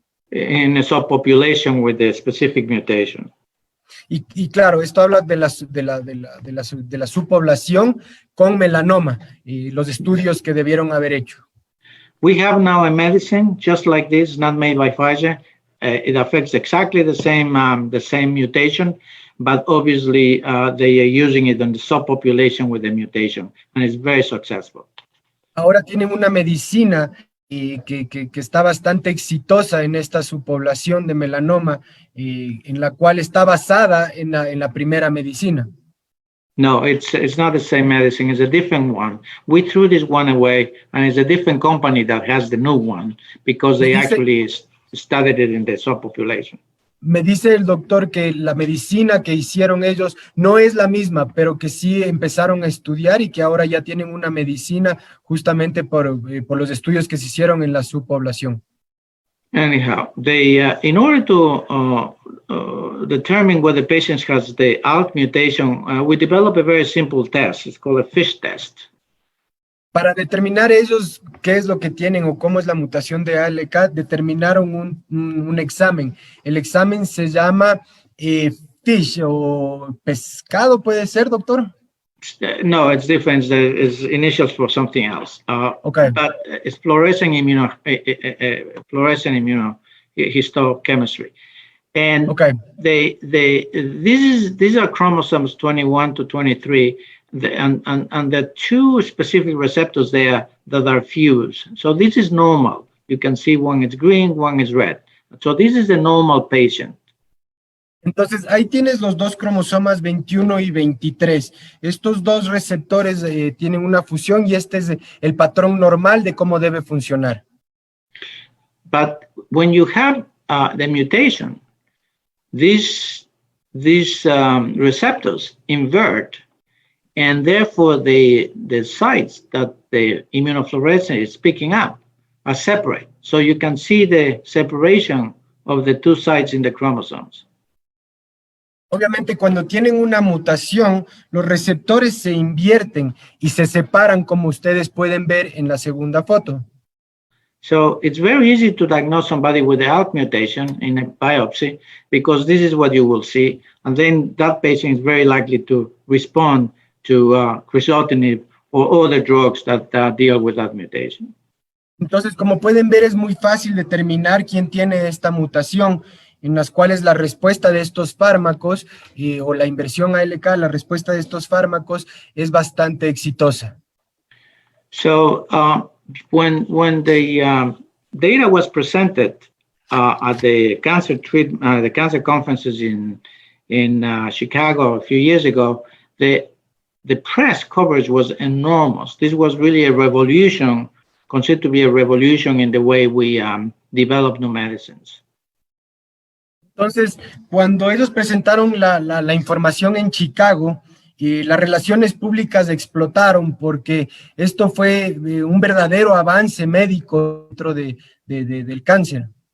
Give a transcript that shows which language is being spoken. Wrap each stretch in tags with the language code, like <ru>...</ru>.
<en>In a subpopulation with a specific mutation.</en> <es>Y claro, esto habla de la subpoblación con melanoma y los estudios que debieron haber hecho.</es> <en>We have now a medicine just like this, not made by Pfizer. It affects exactly the same mutation, but obviously they are using it in the subpopulation with the mutation, and it's very successful.</en> <es>Ahora tienen una medicina que está bastante exitosa en esta subpoblación de melanoma, en la cual está basada en la primera medicina.</es> <en>No, it's not the same medicine. It's a different one. We threw this one away, and it's a different company that has the new one because they actually studied it in the subpopulation.</en> <es>Me dice el doctor que la medicina que hicieron ellos no es la misma, pero que sí empezaron a estudiar y que ahora ya tienen una medicina justamente por los estudios que se hicieron en la subpoblación.</es> <en>Anyhow, in order to determine whether the patient has the ALK mutation, we develop a very simple test. It's called a FISH test.</en> <es>Para determinar ellos qué es lo que tienen o cómo es la mutación de ALK, determinaron un examen. El examen se llama FISH o pescado, ¿puede ser, doctor?</es> <en>No, it's different. It's initials for something else. Okay. But it's fluorescent immunohistochemistry. And okay. These are chromosomes 21 to 23, and there are two specific receptors there that are fused. So this is normal. You can see one is green, one is red. So this is a normal patient.</en> <es>Entonces, ahí tienes los dos cromosomas 21 y 23. Estos dos receptores tienen una fusión y este es el patrón normal de cómo debe funcionar.</es> <en>But when you have the mutation, these receptors invert, and therefore the sites that the immunofluorescence is picking up are separate. So you can see the separation of the two sites in the chromosomes.</en> <es>Obviamente, cuando tienen una mutación, los receptores se invierten y se separan, como ustedes pueden ver en la segunda foto.</es> <en>So it's very easy to diagnose somebody with the ALK mutation in a biopsy because this is what you will see, and then that patient is very likely to respond to crizotinib or other drugs that deal with that mutation.</en> <es>Entonces, como pueden ver, es muy fácil determinar quién tiene esta mutación, en las cuales la respuesta de estos fármacos o la inversión ALK, la respuesta de estos fármacos es bastante exitosa.</es> <en>So when the data was presented at the cancer conferences in Chicago a few years ago, the press coverage was enormous. This was really a revolution, considered to be a revolution in the way we develop new medicines.</en> <es>Entonces, cuando ellos presentaron la información en Chicago, las relaciones públicas explotaron porque esto fue un verdadero avance médico dentro del cáncer.</es>